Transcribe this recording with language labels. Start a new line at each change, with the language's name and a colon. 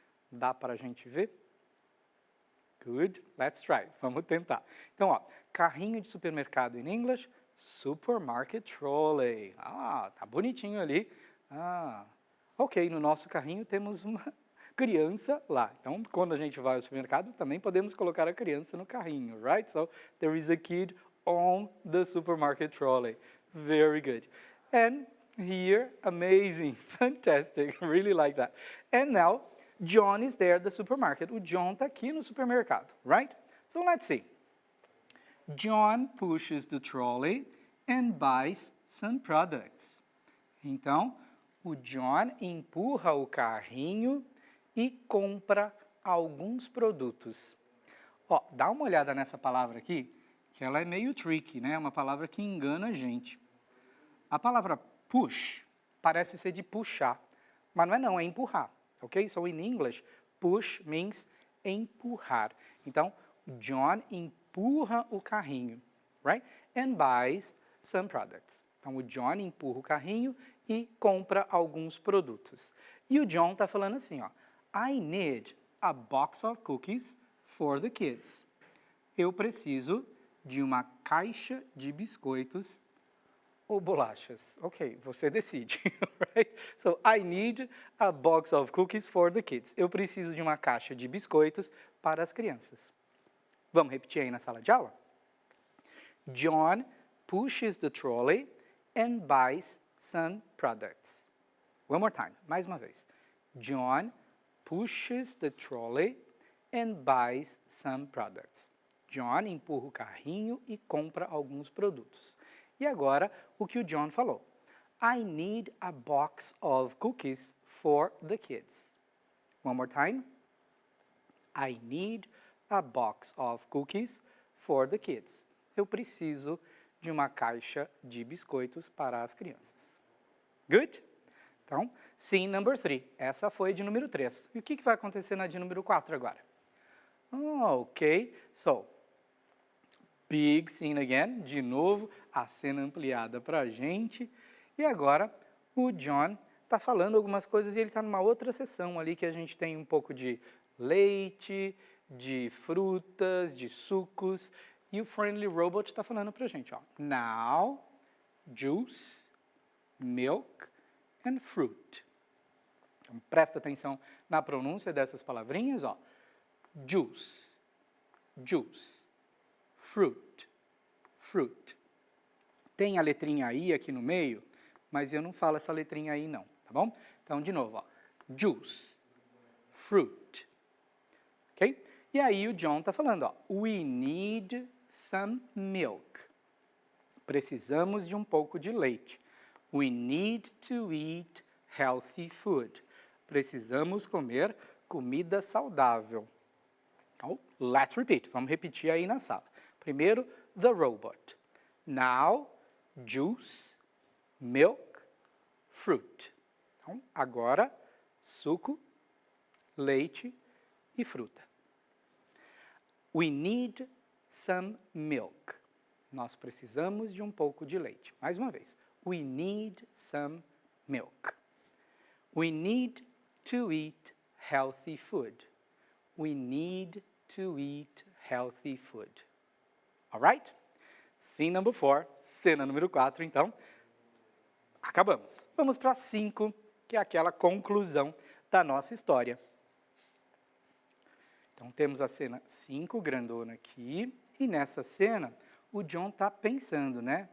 Portuguese: Dá para a gente ver?
English: Good, let's try.
Portuguese: Vamos tentar. Então, ó, carrinho de supermercado em inglês, supermarket trolley. Ah, tá bonitinho ali. Ah, ok, no nosso carrinho temos uma criança lá. Então, quando a gente vai ao supermercado, também podemos colocar a criança no carrinho, right?
English: So, there is a kid on the supermarket trolley. Very good. And here, amazing, fantastic, really like that. And now, John is there at the supermarket.
Portuguese: O John está aqui no supermercado, right?
English: So let's see. John pushes the trolley and buys some products.
Portuguese: Então, o John empurra o carrinho e compra alguns produtos. Ó, dá uma olhada nessa palavra aqui, que ela é meio tricky, né? É uma palavra que engana a gente. A palavra push parece ser de puxar, mas não é não, é empurrar.
English: Okay, so in English, push means empurrar.
Portuguese: Então, John empurra o carrinho, right?
English: And buys some products.
Portuguese: Então, o John empurra o carrinho e compra alguns produtos. E o John está falando assim, ó,
English: I need a box of cookies for the kids.
Portuguese: Eu preciso de uma caixa de biscoitos ou bolachas? Ok, você decide, right?
English: So, I need a box of cookies for the kids.
Portuguese: Eu preciso de uma caixa de biscoitos para as crianças. Vamos repetir aí na sala de aula?
English: John pushes the trolley and buys some products. One more time,
Portuguese: mais uma vez.
English: John pushes the trolley and buys some products.
Portuguese: John empurra o carrinho e compra alguns produtos. E agora, o que o John falou.
English: I need a box of cookies for the kids. One more time. I need a box of cookies for the kids.
Portuguese: Eu preciso de uma caixa de biscoitos para as crianças. Good? Então, scene number 3. Essa foi de número 3. E o que vai acontecer na de número 4 agora? Ok.
English: So, big scene again,
Portuguese: de novo, a cena ampliada para a gente. E agora, o John está falando algumas coisas e ele está numa outra sessão ali que a gente tem um pouco de leite, de frutas, de sucos. E o Friendly Robot está falando para a gente, ó.
English: Now, juice, milk and fruit.
Portuguese: Então, presta atenção na pronúncia dessas palavrinhas, ó. Juice, juice. Fruit, fruit. Tem a letrinha I aqui no meio, mas eu não falo essa letrinha I não, tá bom? Então, de novo, ó. Juice, fruit. Ok? E aí o John está falando, ó.
English: We need some milk.
Portuguese: Precisamos de um pouco de leite.
English: We need to eat healthy food.
Portuguese: Precisamos comer comida saudável. Então,
English: let's repeat.
Portuguese: Vamos repetir aí na sala. Primeiro,
English: the robot. Now, juice, milk, fruit.
Portuguese: Então, agora, suco, leite e fruta.
English: We need some milk.
Portuguese: Nós precisamos de um pouco de leite. Mais uma vez.
English: We need some milk. We need to eat healthy food. We need to eat healthy food. Alright?
Portuguese: Scene number 4, cena número 4, então, acabamos. Vamos para 5, que é aquela conclusão da nossa história. Então, temos a cena 5, grandona aqui, e nessa cena, o John está pensando, né?